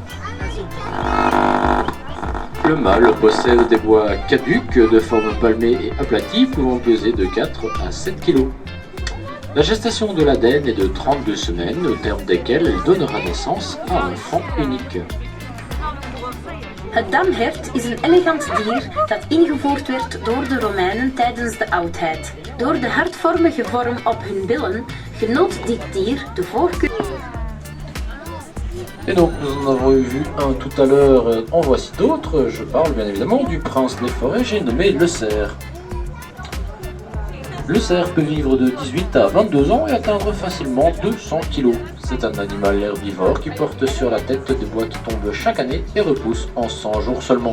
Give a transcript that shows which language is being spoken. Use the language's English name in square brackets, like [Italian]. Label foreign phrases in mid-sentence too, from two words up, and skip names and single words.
[French] Le mâle possède des bois caducs de forme palmée et aplatie pouvant peser de 4 à 7 kg. La gestation de la daine est de 32 semaines, au terme desquelles elle donnera naissance à un enfant unique. [Dutch] Het damhert is een elegant dier dat ingevoerd werd door de Romeinen tijdens de oudheid. Door de hartvormige vorm op hun billen genoot dit dier de voorkeur. [French] Et donc nous en avons vu un tout à l'heure, en voici d'autres. Je parle bien évidemment du prince des forêts, j'ai nommé le cerf. Le cerf peut vivre de 18 à 22 ans et atteindre facilement 200 kg. C'est un animal herbivore qui porte sur la tête des bois qui tombent chaque année et repoussent en 100 jours seulement.